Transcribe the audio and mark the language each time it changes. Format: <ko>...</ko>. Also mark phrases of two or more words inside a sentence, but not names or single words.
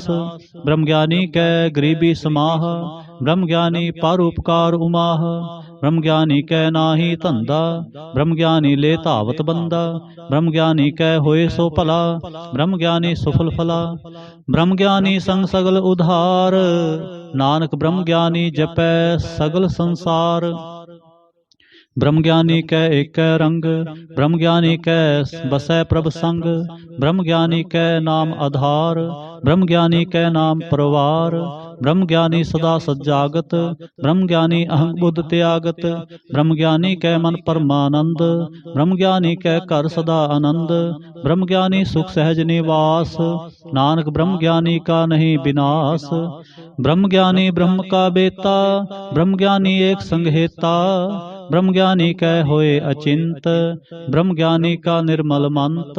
<pa>ਬ੍ਰਹਮ ਗਿਆਨੀ ਕੈ ਗਰੀਬੀ ਸਮਾਹ, ਬ੍ਰਹਮ ਗਿਆਨੀ ਪਰੋਪਕਾਰ ਉਮਾਹ। ਬ੍ਰਹਮ ਗਿਆਨੀ ਕੈ ਨਾਹੀ ਧੰਧਾ, ਬ੍ਰਹਮ ਗਿਆਨੀ ਲੇ ਧਾਵਤ ਬੰਦਾ। ਬ੍ਰਹਮ ਗਿਆਨੀ ਕੈ ਹੋਏ ਸੋ ਭਲਾ, ਬ੍ਰਹਮ ਗਿਆਨੀ ਸੁਫਲ ਫਲਾ। ਬ੍ਰਹਮ ਗਿਆਨੀ ਸੰਗ ਸਗਲ ਉਧਾਰ, ਨਾਨਕ ਬ੍ਰਹਮ ਗਿਆਨੀ ਜਪੈ ਸਗਲ ਸੰਸਾਰ। ਬ੍ਰਹਮ ਗਿਆਨੀ ਕੈ ਏਕ ਰੰਗ, ਬ੍ਰਹਮ ਗਿਆਨੀ ਕੈ ਬਸੈ ਪ੍ਰਭ ਸੰਗ। ਬ੍ਰਹਮ ਗਿਆਨੀ ਕੈ ਨਾਮ ਆਧਾਰ, ਬ੍ਰਹਮ ਗਿਆਨੀ ਕੈ ਨਾਮ ਪਰਵਾਰ। ਬ੍ਰਹਮ ਗਿਆਨੀ ਸਦਾ ਸੱਜਾਗਤ, ਬ੍ਰਹਮ ਗਿਆਨੀ ਅਹੰ ਬੁੱਧ ਤਿਆਗਤ। ਬ੍ਰਹਮ ਗਿਆਨੀ ਕੈ ਮਨ ਪਰਮਾਨੰਦ, ਬ੍ਰਹਮ ਗਿਆਨੀ ਕੈ ਘਰ ਸਦਾ ਆਨੰਦ। ਬ੍ਰਹਮ ਗਿਆਨੀ ਸੁਖ ਸਹਜ ਨਿਵਾਸ, ਨਾਨਕ ਬ੍ਰਹਮ ਗਿਆਨੀ ਕਾ ਨਹੀਂ ਵਿਨਾਸ਼। ਬ੍ਰਹਮ ਗਿਆਨੀ ਬ੍ਰਹਮ ਕਾ ਬੇਤਾ, ਬ੍ਰਹਮ ਗਿਆਨੀ ਏਕ ਸੰਗ ਹੇਤਾ। ਬ੍ਰਹਮ ਗਿਆਨੀ ਕੈ ਹੋਏ ਅਚਿੰਤ, ਬ੍ਰਹਮ ਗਿਆਨੀ ਕਾ ਨਿਰਮਲ ਮੰਤ।</pa>